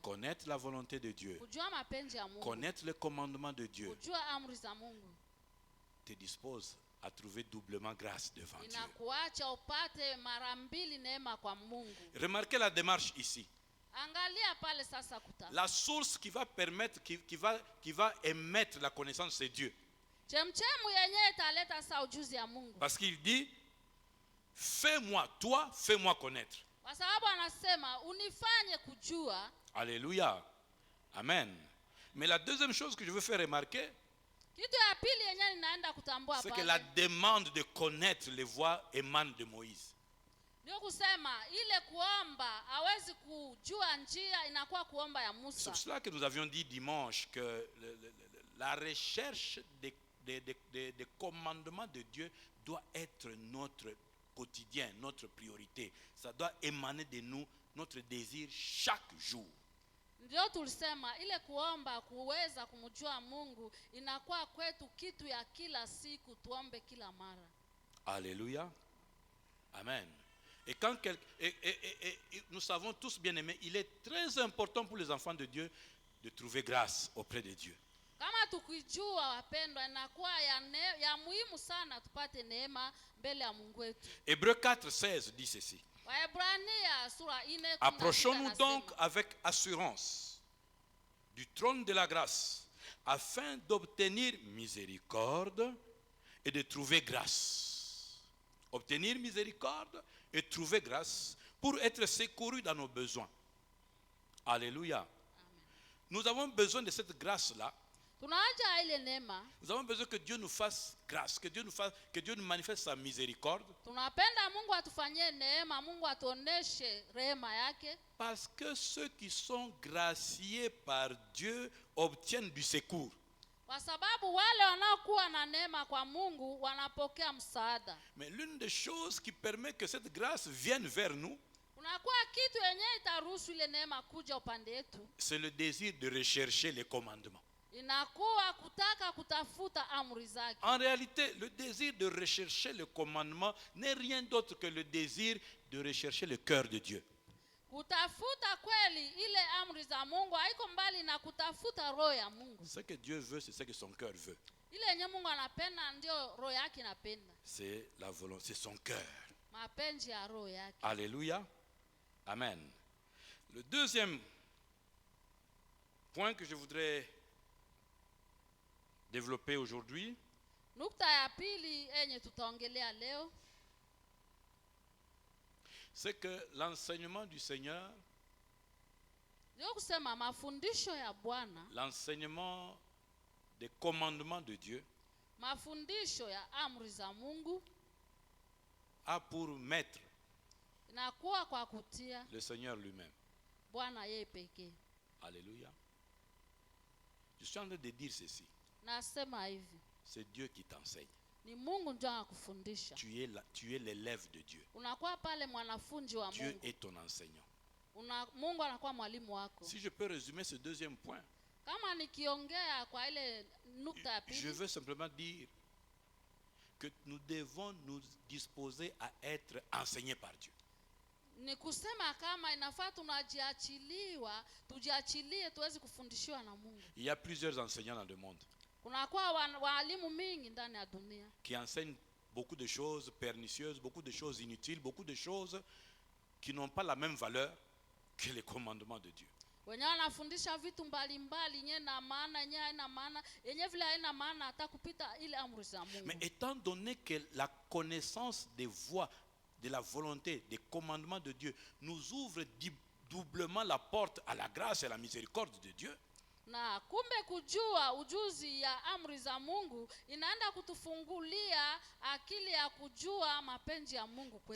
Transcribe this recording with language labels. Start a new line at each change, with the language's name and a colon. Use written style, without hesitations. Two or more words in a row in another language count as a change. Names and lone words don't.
French: Connaître la volonté de Dieu,
Swahili: Kujua mapenzi ya Mungu,
French: connaître le commandement de Dieu,
Swahili: kujua amri za Mungu,
French: te dispose à trouver doublement grâce devant Dieu.
Swahili: inakuacha upate mara mbili neema kwa Mungu.
French: Remarquez la démarche ici.
Swahili: Angalia pale sasa
French: La source qui va permettre, qui va émettre la connaissance, c'est Dieu.
Swahili: Chemchemu yenyewe italeta sa ujuzi ya Mungu.
French: Parce qu'il dit, fais-moi, toi, fais-moi connaître.
Swahili: Kwa sababu anasema unifanye kujua.
French: Alléluia. Amen. Mais la deuxième chose que je veux faire remarquer,
Swahili: Kitu ya pili yenyewe ninaenda kutambua
French: c'est que
Swahili: pale,
French: la demande de connaître les voies émane de Moïse.
Swahili: ndio kusema ile kuomba hawezi kujua njia, inakuwa kuomba ya
French: C'est Musa. pour cela que nous avions dit dimanche que la recherche des commandements de Dieu doit être notre quotidien, notre priorité. Ça doit émaner de nous notre désir chaque jour.
Swahili: Ndio tulisema ile kuomba kuweza kumjua Mungu inakuwa kwetu kitu ya kila siku, tuombe kila mara.
French: Alléluia. Amen. Et quand et nous savons tous bien aimés, il est très important pour les enfants de Dieu de trouver grâce auprès de Dieu.
Swahili: Kama tukijua wapendwa, inakuwa ya muhimu sana tupate neema mbele ya Mungu wetu.
French: Hébreux 4:16 dit ceci.
Swahili: Waebrania sura 4:16.
French: Approchons-nous donc avec assurance du trône de la grâce afin d'obtenir miséricorde et de trouver grâce. Obtenir miséricorde et trouver grâce pour être secourus dans nos besoins. Alléluia. Nous avons besoin de cette grâce-là.
Swahili: Tunaja ile neema.
French: Nous avons besoin que Dieu nous fasse grâce, que Dieu nous manifeste sa miséricorde.
Swahili: Tunapenda Mungu atufanyie neema, Mungu atuoneshe rehema yake.
French: Parce que ceux qui sont graciés par Dieu obtiennent du secours.
Swahili: Kwa sababu wale wanaokuwa na neema kwa Mungu wanapokea msaada.
French: Mais l'une des choses qui permet que cette grâce vienne vers nous,
Swahili: Kunakuwa kitu yenyewe itaruhusu ile neema kuja upande yetu.
French: c'est le désir de rechercher les commandements.
Swahili: Inakuwa kutaka kutafuta amri zake.
French: En réalité, le désir de rechercher le commandement n'est rien d'autre que le désir de rechercher le cœur de Dieu.
Swahili: Kutafuta kweli ile amri za Mungu haiko mbali na kutafuta roho ya Mungu.
French: Ce que Dieu veut, c'est ce que son cœur veut.
Swahili: Ile yenye Mungu anapenda ndio roho yake inapenda.
French: C'est la volonté, c'est son cœur.
Swahili: Mapenzi ya roho yake.
French: Alléluia. Amen. Le deuxième point que je voudrais développer aujourd'hui,
Swahili: Nukta ya pili yenye tutaongelea leo,
French: c'est que l'enseignement du Seigneur,
Swahili: ndio kusema mafundisho ya Bwana,
French: l'enseignement des commandements de Dieu,
Swahili: mafundisho ya amri za Mungu
French: a pour maître
Swahili: inakuwa kwa kutia
French: le Seigneur lui-même.
Swahili: Bwana yeye pekee.
French: Alléluia. Je suis en train de dire ceci.
Swahili: Nasema hivi,
French: C'est Dieu qui t'enseigne.
Swahili: ni Mungu ndio anakufundisha.
French: Tu es l'élève de Dieu.
Swahili: Unakuwa pale mwanafunzi wa
French: Dieu
Swahili: Mungu.
French: est ton enseignant.
Swahili: Mungu anakuwa mwalimu wako.
French: Si je peux résumer ce deuxième point,
Swahili: Kama nikiongea kwa ile nukta ya
French: je
Swahili: pili,
French: veux simplement dire que nous devons nous disposer à être enseignés par Dieu.
Swahili: ni kusema kama inafaa tujiachilie tuwezi kufundishiwa na Mungu.
French: Il y a plusieurs enseignants dans le monde
Swahili: Kunakuwa walimu mingi ndani ya dunia
French: qui enseignent beaucoup de choses pernicieuses, beaucoup de choses inutiles, beaucoup de choses qui n'ont pas la même valeur que les commandements de Dieu.
Swahili: wenyewe wanafundisha vitu mbalimbali yenye na maana, yenye haina maana, yenye vile haina maana hata kupita ile amri za Mungu.
French: Mais étant donné que la connaissance des voies, de la volonté, des commandements de Dieu nous ouvre doublement la porte à la grâce et à la miséricorde de Dieu,
Swahili: Na kumbe kujua ujuzi ya amri za Mungu inaenda kutufungulia akili ya kujua mapenzi ya Mungu kwetu.